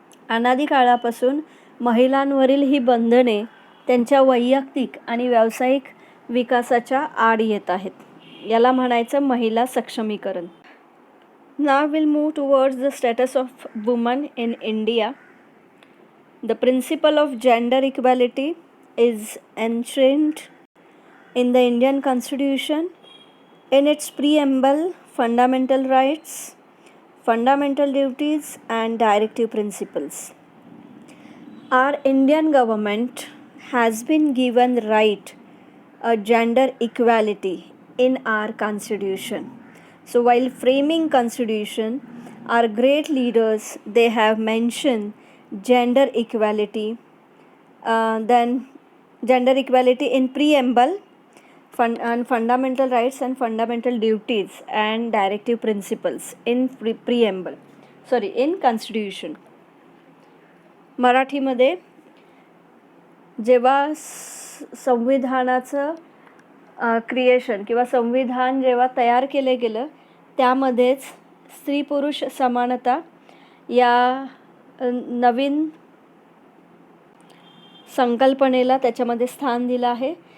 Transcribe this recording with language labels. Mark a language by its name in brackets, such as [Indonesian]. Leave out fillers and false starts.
[Marathi] अनादी काळापासून महिलांवरील ही बंधने त्यांच्या वैयक्तिक आणि व्यावसायिक विकासाच्या आड येत आहेत. याला म्हणायचं महिला सक्षमीकरण. [English] Now we'll move towards the status of women in India. The principle of gender equality is enshrined in the Indian Constitution in its preamble, fundamental rights, fundamental duties and directive principles. Our Indian government has been given right a gender equality in our constitution. So while framing constitution, our great leaders, they have mentioned gender equality, then gender equality in preamble, and fundamental rights and fundamental duties and directive principles in preamble, in constitution. [Marathi] मराठीमध्ये जेव्हा संविधानाचं creation किंवा संविधान जेव्हा तयार केले गेलं, त्यामध्येच स्त्री पुरुष समानता या नवीन संकल्पनेला त्याच्यामध्ये स्थान दिलं आहे.